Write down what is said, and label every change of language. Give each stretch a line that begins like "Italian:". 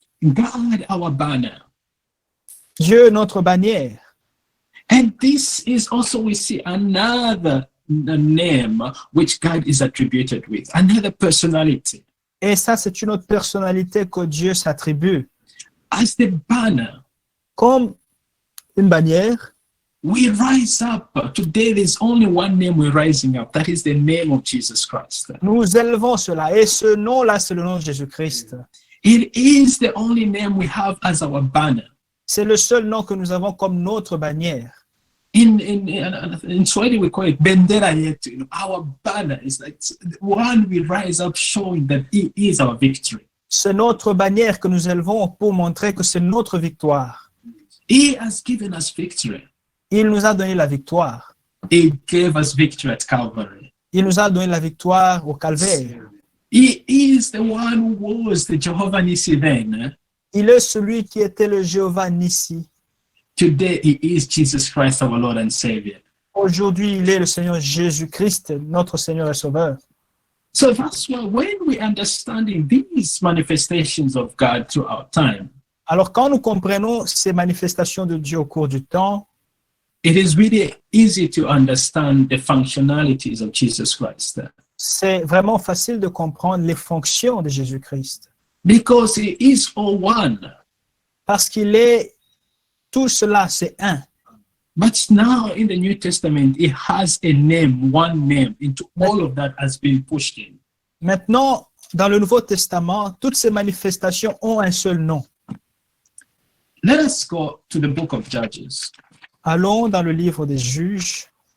English: God our banner.
French: Dieu notre bannière.
English: And this is also, we see another name which God is attributed with, another personality.
French: Et ça, c'est une autre personnalité que Dieu s'attribue.
English: As the banner,
French: Comme une bannière,
English: we rise up. Today, there's only one name we're rising up. That is the name of Jesus Christ.
French: nous élevons cela. Et ce nom-là, c'est le nom de Jésus-Christ.
English: It is the only name we have as our banner.
French: C'est le seul nom que nous avons comme notre bannière.
English: In Swahili, we call it
Swahili: bendera yetu.
English: You know, our banner is like one we rise up showing that it is our victory.
French: C'est notre bannière que nous élevons pour montrer que c'est notre victoire.
English: He has given us victory.
French: Il nous a donné la victoire.
English: He gave us victory at Calvary.
French: Il nous a donné la victoire au calvaire.
English: He is the one who was the Jehovah Nissi then.
French: Il est celui qui était le Jéhovah Nissi.
English: Today, he is Jesus Christ, our Lord and Savior.
French: Aujourd'hui, il est le Seigneur Jésus-Christ, notre Seigneur et Sauveur.
English: So that's why when we understanding these manifestations of God throughout time,
French: Alors, quand nous comprenons ces manifestations de Dieu au cours du temps,
English: it is really easy to understand the functionalities of Jesus Christ.
French: c'est vraiment facile de comprendre les fonctions de Jésus-Christ.
English: Because he is all one.
French: Parce qu'il est tout cela, c'est un.
English: But now in the New Testament, it has a name, one name. Into all of that has been pushed in.
French: Maintenant, dans le Nouveau Testament, toutes ces manifestations ont un seul nom.
English: Let us go to the book of Judges.
French: Allons dans le livre des Juges,